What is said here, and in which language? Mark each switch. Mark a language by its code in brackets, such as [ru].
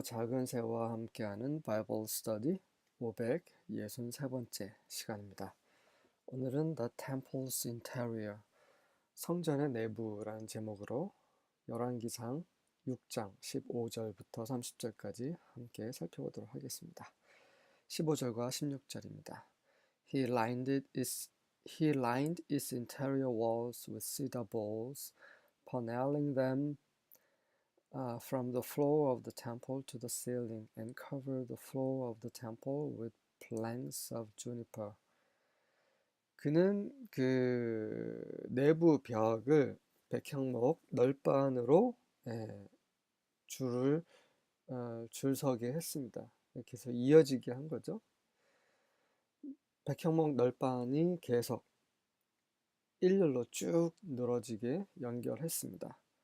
[ko] 작은 새와 함께하는 바이블 스터디 563번째 시간입니다. 오늘은 [en] The Temple's Interior, [ko] 성전의 내부라는 제목으로 열왕기상 6장 15절부터 30절까지 함께 살펴보도록 하겠습니다. 15절과 16절입니다. [en] He lined its interior walls with cedar boles, paneling them from the floor of the temple to the ceiling, and covered the floor of the temple with planks of juniper. [ko] 그는 그 내부 벽을 백향목 널판으로 줄을 줄서게 했습니다. 이렇게 해서 이어지게 한 거죠. 백향목 널판이 계속 일렬로 쭉 늘어지게 연결했습니다.